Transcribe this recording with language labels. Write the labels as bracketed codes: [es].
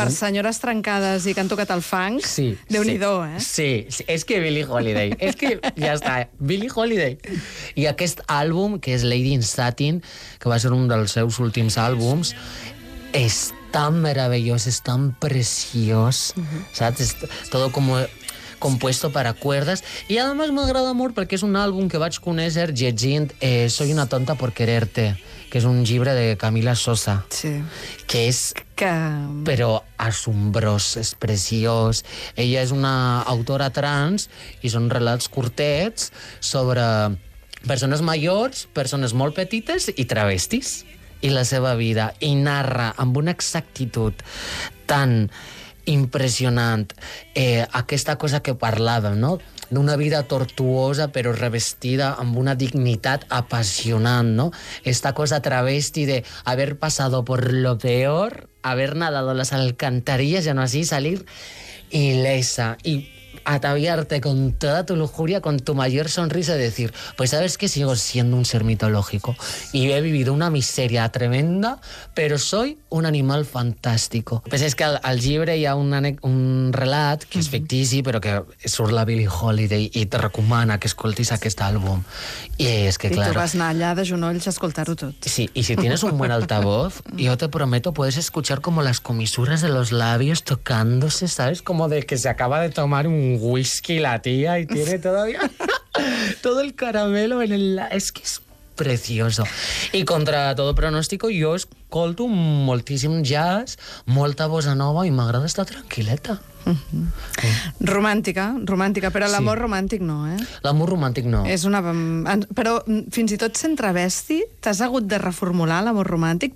[ca] per senyores trencades i que han tocat el funk, sí, Déu-n'hi-do, sí, eh? Sí, sí, és que Billie Holiday, és que ja està, Billie Holiday. I aquest àlbum, que és Lady in Satin, que va ser un dels seus últims àlbums, és tan meravellós, és tan preciós, saps? [es] És todo como compuesto para cuerdas. [ca] I a més m'agrada molt perquè és un àlbum que vaig conèixer llegint Soy una tonta por quererte, que és un llibre de Camila Sosa. Sí. Que és... però assombrós, és preciós. Ella és una autora trans i són relats curtets sobre persones majors, persones molt petites i travestis. I la seva vida. I narra amb una exactitud tan impressionant aquesta cosa que parlàvem, no? D'una vida tortuosa però revestida amb una dignitat apassionant, no? [es] Esta cosa travesti de haber pasado por lo peor, haber nadado las alcantarillas, ya no así, salir ilesa y ataviarte con toda tu lujuria, con tu mayor sonrisa y decir, pues sabes que sigo siendo un ser mitológico y he vivido una miseria tremenda, pero soy un animal fantástico. [ca] Pues es que al llibre hi ha un relat que és fictici, però que surt la Billie Holiday i te recomana que escoltis aquest àlbum. I és que, claro... I tu vas anar allà de genolls a escoltar-ho tot. [es] Sí, i si tienes un buen altavoz, yo te prometo, puedes escuchar como las comisuras de los labios tocándose, ¿sabes? Como de que se acaba de tomar un whisky la tía y tiene todavía todo el caramelo en el... Es que es precioso. [ca] I [es] contra todo pronóstico, [ca] jo escolto moltíssim jazz, molta bossa nova i m'agrada estar tranquil·leta. Romàntica, romàntica, però sí. L'amor romàntic no, eh? L'amor romàntic no. És una... Però fins i tot sent travesti, t'has hagut de reformular l'amor romàntic?